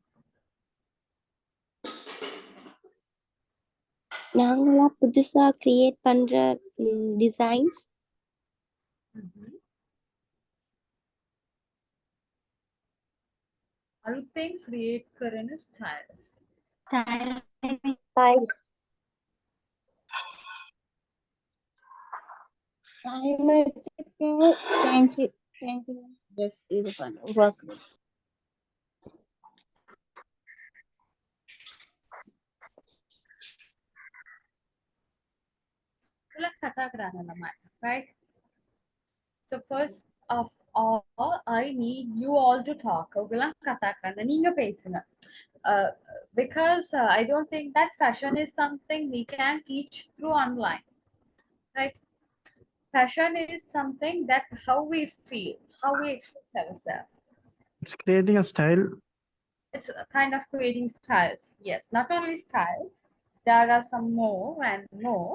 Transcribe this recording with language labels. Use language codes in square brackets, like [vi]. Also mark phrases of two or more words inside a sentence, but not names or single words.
[ta] நாங்களா புதுசா கிரியேட் பண்ற டிசைன்ஸ் [si] අලුතෙන් create කරන styles. [en] Style. Thank you. [ta] Just இது பண்ணு உருவாக்குறது. [si] ඔයාලා කතා කරන්න ළමයි, [en] right? So first of all, I need you all to talk. [si] ඔයාලා කතා කරන්න [ta] நீங்க பேசுங்க. [en] Because I don't think that fashion is something we can teach through online, right? Fashion is something that how we feel, how we express ourselves. It's creating a style. It's a kind of creating styles. Yes, not only styles, there are some more and more.